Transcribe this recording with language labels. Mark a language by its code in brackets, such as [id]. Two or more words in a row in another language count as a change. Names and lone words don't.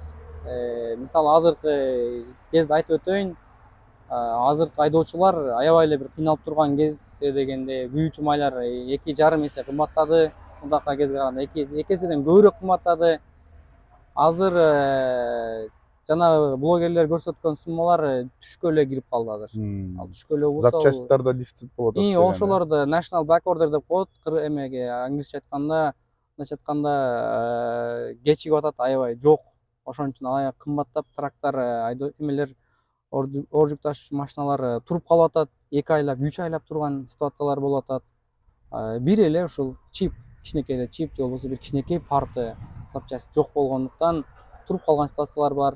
[ky] Мисалы азыркы кезде айтып өтөйүн, азыркы айдоочулар аябай эле бир кыйналып турган кез дегенде күйүүчү майлар 2,5 эсе кымбаттады. Мындакы кезге караганда 2 эседен көбүрөөк кымбаттады. Азыр жанагы блогерлер көрсөткөн суммалар түшкө эле кирип калды азыр. Ал түшкө эле болсо запчасттарда дефицит болот. ошолорду [en] national back order [ky] деп коет. Эмеге англисче айтканда, кечигип атат аябай жок. Ошон үчүн аябай кымбаттап трактор эмелер оор жүк ташуучу машиналар туруп калып атат. 2 айлап, 3 айлап турган ситуациялар болуп атат. Бир эле ушул чип, кичинекей чип же болбосо бир кичинекей парты запчасть жок болгондуктан туруп калган ситуациялар бар.